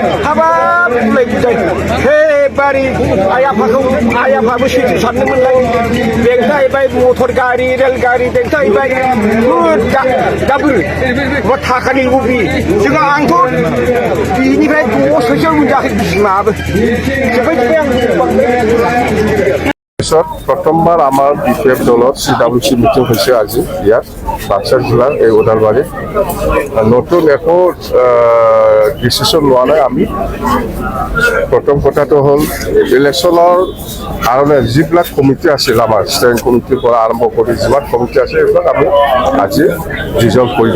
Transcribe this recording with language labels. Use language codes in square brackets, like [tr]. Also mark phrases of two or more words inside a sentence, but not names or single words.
[brx] हाबाब बुलाय बुजाय एबारे आइ आफाबो सैथो सानदोंमोनलाय देंथाहैबाय मटर गारि रेल गारि देंथाहैबाय दाबो मा थाखानि लबि जोंहा आंथ' बिनिफ्राय 10 फैसा मोनजायाखै बिमाबो जोबबाय आं [as] প্ৰথমবাৰ আমাৰ বিপিএফ দলত CWC মিটিং হৈছে আজি ইয়াত বাক্সা জিলাৰ এই ওদালবাৰী নতুন একো ডিসিশন লোৱা নাই আমি প্ৰথম কথাটো হ'ল ইলেকশ্যনৰ কাৰণে যিবিলাক কমিটি আছিল আমাৰ [en] standing committeeৰ [as] পৰা আৰম্ভ কৰি যিমান কমিটি আছে এইবিলাক আমি আজি ৰিজলভ কৰি